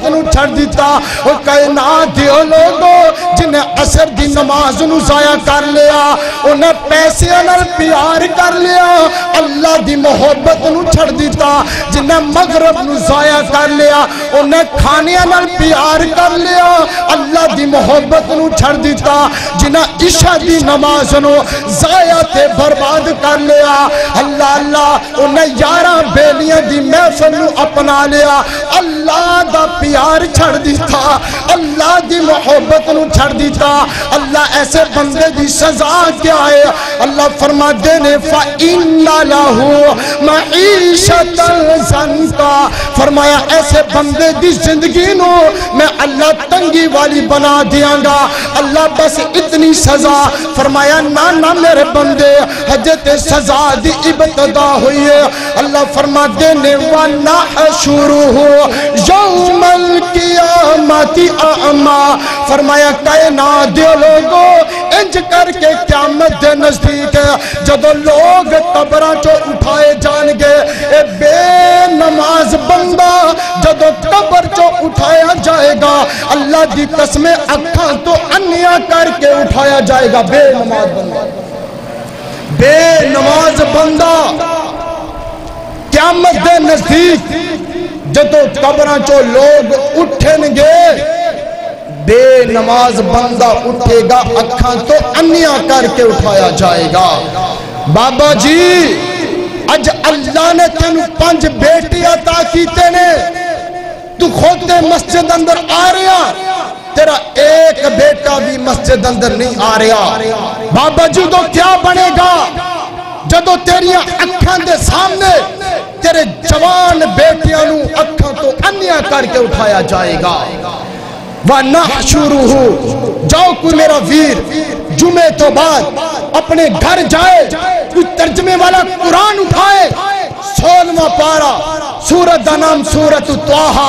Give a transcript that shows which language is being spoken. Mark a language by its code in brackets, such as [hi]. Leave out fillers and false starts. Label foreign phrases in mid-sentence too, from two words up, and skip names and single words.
[pa] نو چھڑ دیتا وہ کائنات دیو لوگو جنہیں عصر دی نماز نو ضائع کر لیا انہیں پیسے نال پیار کر لیا اللہ دی محبت نو چھڑ دیتا جنہیں مغرب نو ضائع کر لیا انہیں کھانیاں نال پیار کر لیا اللہ دی محبت نو چھڑ دیتا جنہیں عشاء دی نماز نو ضائع تے برباد کر لیا اللہ اللہ انہیں 11 بیلیاں دی محفل نو اپنا لیا اللہ دا پیار چھڑ دیتا اللہ دی محبت نو چھڑ دیتا اللہ ایسے بندے دی سزا کیا ہے اللہ فرما دینے [ar] فَإِنَّ لَهُ مَعِيشَةً ضَنْكَ [pa] فرمایا ایسے بندے دی زندگی نو میں اللہ تنگی والی بنا دیاں گا اللہ بس اتنی سزا فرمایا نانا میرے بندے حجت سزا دی ابتدا ہوئی ہے اللہ فرما دینے [ar] وَنَحْشُرُهُ يَوْمَ القیامت اعما، [pa] فرمایا کائنات دے لوگو انج کر کے قیامت دے نزدیک جدو لوگ قبراں چو اٹھائے جان گے، اے بے نماز بندہ جدو قبر چو اٹھایا جائے گا اللہ دی قسم اکھاں تو انیا کر کے اٹھایا جائے گا۔ بے نماز بندہ، بے نماز بندہ قیامت دے نزدیک جدو قبراں چو لوگ اٹھیں گے، بے نماز بندہ اٹھے گا اکھاں تو انیا کر کے اٹھایا جائے گا۔ بابا جی اج اللہ نے تینوں 5 بیٹی عطا کیتے نے، تو خود مسجد اندر آ رہا، تیرا ایک بیٹا بھی مسجد اندر نہیں آ رہا۔ بابا جی تو کیا بنے گا جدو تیریاں اکھاں دے سامنے تیرے جوان بیٹیاں نو اکھاں تو انیا کر کے اٹھایا جائے گا۔ وَنَحْشُرُهُ، جاؤ کوئی میرا ویر جمعے تو بعد اپنے گھر جائے، کوئی ترجمے والا قرآن اٹھائے، 16واں پارہ سورت دا نام سورت طٰہٰ۔